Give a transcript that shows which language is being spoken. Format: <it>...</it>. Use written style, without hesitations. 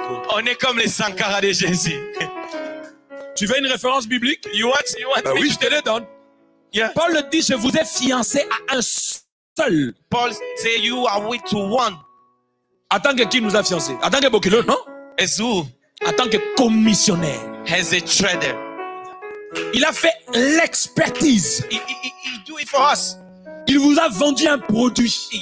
<fr>On est comme les Sankara de Jésus. Tu veux une référence biblique?</fr> <en>You want</en> <fr>Ben</fr> <en>me</en> <fr>oui,</fr> <en>to</en> <fr>je te le donne.</fr> <en>Yeah.</en> <fr>Paul dit, je vous ai fiancé à un seul.</fr> <en>Paul say you are with to one.</en> <fr>En tant que qui nous a fiancés? En tant que Bokilo, non?</fr> <en>As who?</en> <fr>En tant que commissionnaire.</fr> <en>As a trader.</en> <fr>Il a fait l'expertise.</fr> <en>He do it for us.</en> <fr>Il vous a vendu un produit.</fr>